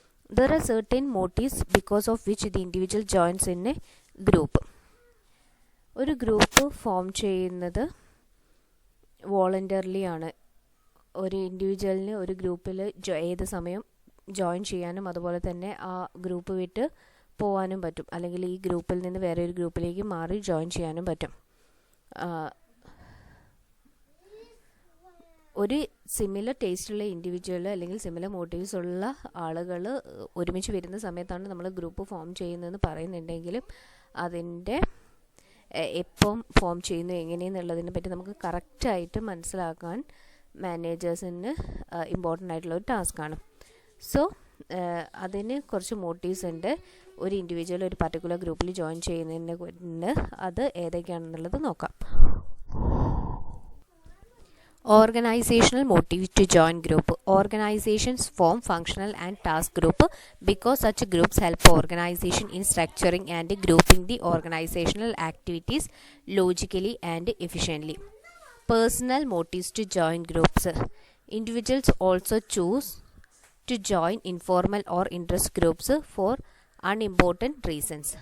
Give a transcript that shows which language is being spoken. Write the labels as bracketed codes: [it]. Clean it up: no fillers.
[en] There are certain motives because of which the individual joins in a group. [ml] ഒരു group form ചെയ്യുന്നത് voluntarily ആണ്. ഒരു ഇൻഡിവിജ്വലിന് ഒരു ഗ്രൂപ്പിൽ ഏത് സമയം ജോയിൻ ചെയ്യാനും അതുപോലെ തന്നെ ആ ഗ്രൂപ്പ് വിട്ട് പോകാനും പറ്റും, അല്ലെങ്കിൽ ഈ ഗ്രൂപ്പിൽ നിന്ന് വേറെ ഒരു ഗ്രൂപ്പിലേക്ക് മാറി ജോയിൻ ചെയ്യാനും പറ്റും. ഒരു സിമിലർ ടേസ്റ്റുള്ള ഇൻഡിവിജ്വൽ അല്ലെങ്കിൽ സിമിലർ മോട്ടീവ്സ് ഉള്ള ആളുകൾ ഒരുമിച്ച് വരുന്ന സമയത്താണ് നമ്മൾ ഗ്രൂപ്പ് ഫോം ചെയ്യുന്നതെന്ന് പറയുന്നുണ്ടെങ്കിലും അതിൻ്റെ എപ്പം ഫോം ചെയ്യുന്നു എങ്ങനെയെന്നുള്ളതിനെ പറ്റി നമുക്ക് കറക്റ്റായിട്ട് മനസ്സിലാക്കാൻ മാനേജേഴ്സിന് ഇമ്പോർട്ടൻ്റ് ആയിട്ടുള്ള ഒരു ടാസ്ക്കാണ്. സോ അതിന് കുറച്ച് മോട്ടീവ്സ് ഉണ്ട്. ഒരു ഇൻഡിവിജ്വൽ ഒരു പർട്ടിക്കുലർ ഗ്രൂപ്പിൽ ജോയിൻ ചെയ്യുന്നതിന് അത് ഏതൊക്കെയാണെന്നുള്ളത് നോക്കാം. [en] Organizational motive to join group. Organizations form functional and task group because such groups help organization in structuring and grouping the organizational activities logically and efficiently. Personal motives to join groups. Individuals also choose to join informal or interest groups for unimportant reasons.